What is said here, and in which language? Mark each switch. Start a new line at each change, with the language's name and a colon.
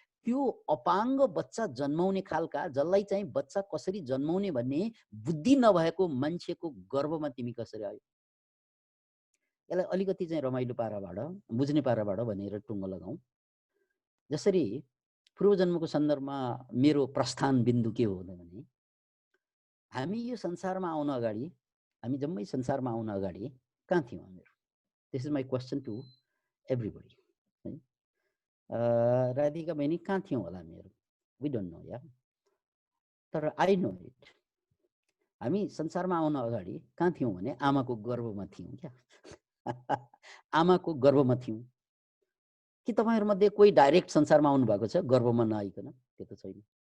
Nepali: त्यो अपाङ्ग बच्चा जन्माउने खालका, जसलाई चाहिँ बच्चा कसरी जन्माउने भन्ने बुद्धि नभएको मान्छेको गर्भमा तिमी कसरी आयो, यसलाई अलिकति चाहिँ रमाइलो पाराबाट, बुझ्ने पाराबाट भनेर टुङ्गो लगाउँ। जसरी पूर्व जन्मको सन्दर्भमा मेरो प्रस्थान बिन्दु के हो भने, हामी यो संसारमा आउन अगाडि, हामी जम्मै संसारमा आउन अगाडि कहाँ थियौँ हामीहरू?
English: This is my question to everybody है।
Nepali: राधिका बहिनी कहाँ थियौँ होला हामीहरू?
English: we don't know yeah,
Nepali: तर
English: I know it.
Nepali: हामी संसारमा आउन अगाडि कहाँ थियौँ भने आमाको गर्भमा थियौँ क्या। आमाको गर्भमा थियौँ। कि तपाईँहरूमध्ये कोही डाइरेक्ट संसारमा आउनु भएको छ गर्भमा नआइकन? त्यो त छैन।